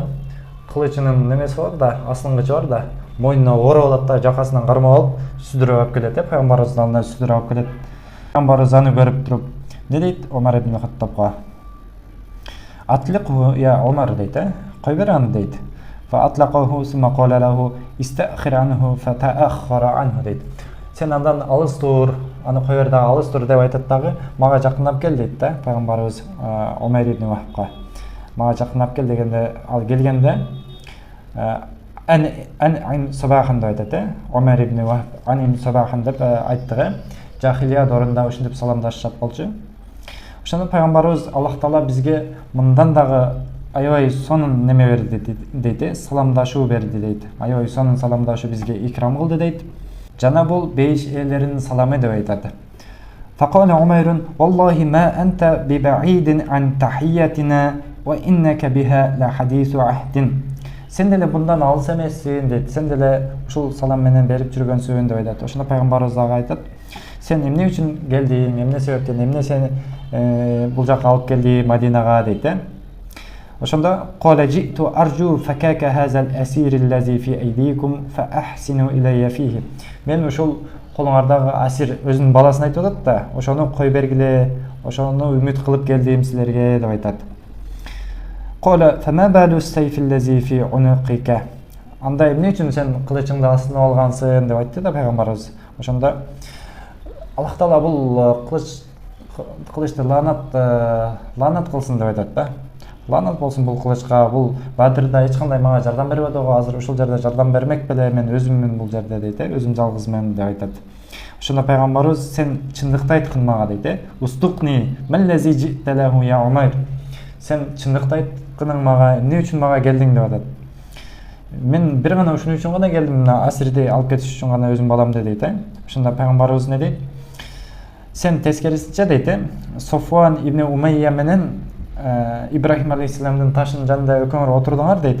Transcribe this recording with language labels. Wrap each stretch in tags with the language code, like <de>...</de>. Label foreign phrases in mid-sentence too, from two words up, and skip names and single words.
<ky>Кылычынын немеси бар да, аслынгычы бар да, мойнуна ороп алат да, жакасынан кармап алып, сүдүрүп алып келет, пайгамбарыбыздын алдына сүдүрүп алып келет. Пайгамбарыбыз аны көрүп туруп, не дейт Умар ибн Хаттабга?</ky> <ar>"أطلقه يا عمر"</ar> <ky>дейт, "Кой бер аны" дейт.</ky> <ar>"فأطلقه ثم قال له استأخر عنه فتأخر عنه" дейт.</ar> <ky>"Сен андан алыс тур, аны кой бер дагы алыс тур" деп айтат дагы, мага жакындап кел дейт да пайгамбарыбыз Умайр ибн Вахбка. Мага жакындап кел дегенде, ал келгенде</ky> <ar>أنعم صباحا</ar> <ky>деп айтат, Умайр ибн Вахб</ky> <ar>أنعم صباحا</ar> <ky>деп айтты. Жахилия дорунда ушинтип саламдашат болчу. Ошондо пайгамбарыбыз Аллах Таала бизге мындан дагы аябай сонун неме берди дейт, саламдашуу берди дейт. Аябай сонун саламдашуу бизге икрам кылды дейт. Жана бул бейиш элеринин саламы деп айтат.</ky> <ar>فقال عمير والله ما أنت ببعيد عن تحيتنا وإنك بها لحديث عهد."</ar> <ky>Сен деле bundan алыс эмессиң дейт. Сен деле ушул салам менен берип жүргөнсүң деп айтат. Ошондо пайгамбарыбыз дагы айтат: "Сен эмне үчүн келдиң? Эмне себептен? Эмне сени бул жака алып келди Мадинага" дейт.</ky> <ar>Ошондо "قال جئت أرجو فكاك هذا الأسير الذي في أيديكم فأحسنوا إلي فيه."</ar> <ky>Мен ушул колуңардагы асир өзүнүн баласын айтып атат да, ошону кой бергиле, ошону үмүт кылып келдим силерге деп айтат.</ky> <ar>"قال فما بال السيف الذي في عنقك."</ar> <ky>Анда эмне үчүн сен кылычыңды астына алгансың деп айтты да пайгамбарыбыз. Ошондо Аллах Таала бул кылычты лаанат кылсын деп айтат да. Лаанат болсун бул кылычка, бул Бадрда эч кандай мага жардам бербеди го, азыр ушул жерде жардам бермек беле, мен өзүммүн бул жерде дейт, өзүм жалгызмын деп айтат. Ошондо пайгамбарыбыз: "Сен чындыкты айткын мага" дейт.</ky> <ar>"اصدقني ما الذي جئت له يا عمير."</ar> <ky>Сен чындыкты айткының мага, эмне үчүн мага келдиң деп атат. "Мен бир гана ушун үчүн гана келдим, мына асирди алып кетиш үчүн гана өзүм баламды" дейт. Ошондо пайгамбарыбыз не дейт? "Сен тескерисинче" дейт, "Софуан ибн Умайя менен Ибрахим алейхиссаламдын ташынын жанында экөөңөр отурдуңар" дейт.</ky>